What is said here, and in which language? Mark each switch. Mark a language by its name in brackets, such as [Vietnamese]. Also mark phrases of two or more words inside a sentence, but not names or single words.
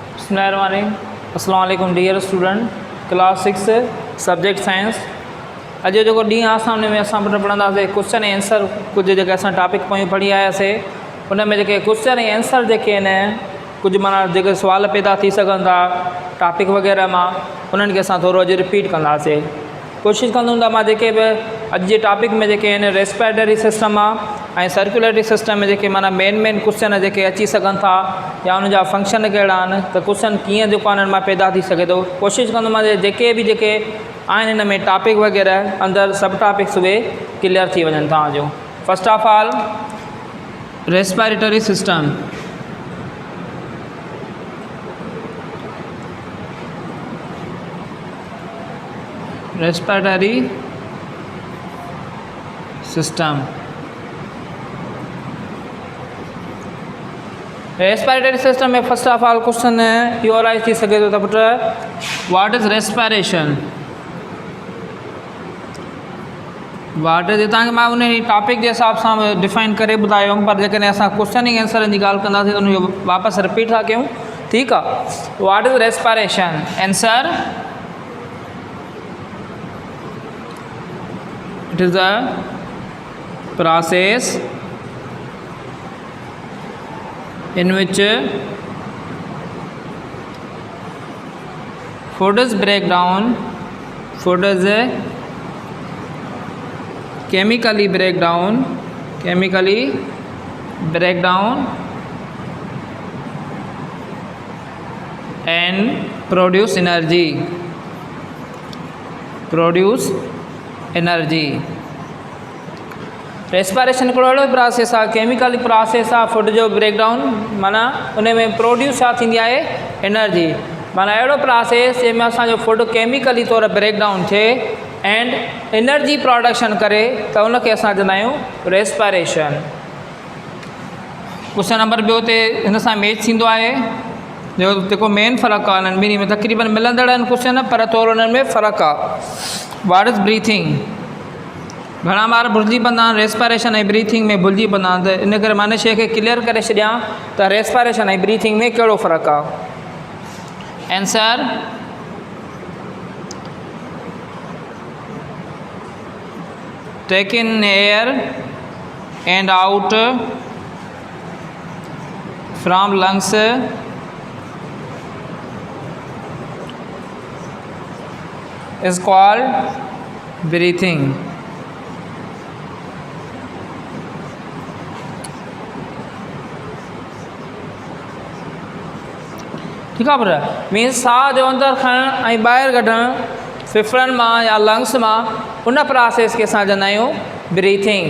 [Arabic] بسم الله الرحمن الرحيم. السلام عليكم [English] dear student, class 6 subject science. [Sindhi] अॼु जेको ॾींहुं आहे सामने में असां पढ़ंदासीं क्वेश्चन ऐं आंसर। कुझु जेके असां टॉपिक पोइ पढ़ी आयासीं उन में जेके क्वेश्चन ऐं आंसर जेके आहिनि, कुझु माना जेके सुवाल पैदा थी सघनि था टॉपिक वग़ैरह मां, उन्हनि खे असां थोरो अॼु रिपीट कंदासीं। कोशिशि कंदुमि त मां जेके बि अॼु जे टॉपिक में जेके आहिनि [English] respiratory system [Sindhi] आहे ऐं [English] circulatory system [Sindhi] में जेके माना मेन क्वेश्चन जेके अची सघनि था या उनजा फंक्शन कहिड़ा आहिनि, त क्वेश्चन कीअं जेको आहे उन्हनि मां पैदा थी सघे थो। कोशिशि कंदुमि जेके बि जेके आहिनि हिन में टॉपिक वग़ैरह अंदरि [English] sub topics [Sindhi] उहे क्लियर थी वञनि तव्हांजो। [English] first of all respiratory system. respiratory system respiratory system [Sindhi] में [English] first of all question इहो arise [Sindhi] थी सघे थो त पुट [English] what is respiration. what is [Sindhi] तव्हांखे मां उन टॉपिक जे हिसाब सां डिफाइन करे ॿुधायोमि, पर जेकॾहिं असां क्वेश्चन ऐं आंसर जी ॻाल्हि कंदासीं त उनजो वापसि रिपीट था कयूं। ठीकु आहे। [English] what is respiration. answer it is a process in which food is chemically break down and produce energy। [Sindhi] रेस्पिरेशन हिकिड़ो अहिड़ो प्रोसेस आहे, [English] chemically process [Sindhi] आहे, फूड जो ब्रेकडाउन माना उन में प्रोड्यूस छा थींदी आहे, एनर्जी। माना अहिड़ो प्रोसेस जंहिंमें असांजो फूड केमिकली तौरु ब्रेकडाउन थिए [English] and energy production [Sindhi] करे, त उनखे असां चवंदा आहियूं रेस्पिरेशन। क्वेश्चन नंबर ॿियो ते हिन सां मैच थींदो आहे। जेको मेन फ़र्क़ु आहे हिननि ॿिन्ही में, तक़रीबन मिलंदड़ आहिनि क्वेश्चन पर थोरो हुननि में फ़र्क़ु आहे। [English] what is breathing. [Sindhi] घणा ॿार भुलिजी पवंदा आहिनि रेस्पिरेशन ऐं ब्रीथिंग में भुलिजी पवंदा आहिनि, त इन करे मां हिन शइ खे क्लियर करे छॾियां त रेस्पिरेशन ऐं ब्रीथिंग में कहिड़ो फ़र्क़ु आहे। [English] answer take in air and out from lungs is called breathing। [Sindhi] ठीकु आहे पर मीन्स साह जो अंदरि खणणु ऐं ॿाहिरि कढणु फिफड़नि मां या लंग्स मां, उन प्रोसेस खे असां चवंदा आहियूं ब्रीथिंग।